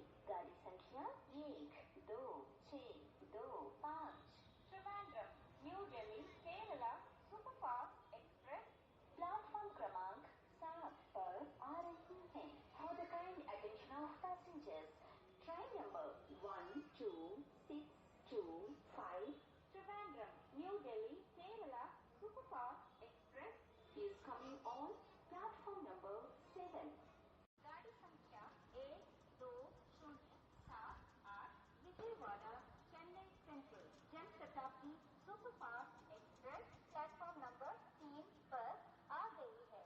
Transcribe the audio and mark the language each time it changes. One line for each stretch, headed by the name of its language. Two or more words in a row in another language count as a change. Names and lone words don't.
Hindi: गाड़ी संख्या 1, 2, 6, 2, 5 Trivandrum, New Delhi, Kerala, Superfast Express प्लेटफॉर्म क्रमांक 7 पर आ रही है।
English: For the kind attention of passengers, train number 1, 2, 6, 2, 5 Trivandrum, New Delhi, Kerala, Superfast Express is coming on platform number 7.
Hindi: गाड़ी संख्या 1, 2, 0, 7, 8 विजयवाड़ा चेन्नई सेंट्रल जनशताब्दी सुपरफास्ट एक्सप्रेस प्लेटफॉर्म नंबर 3 पर आ गई है।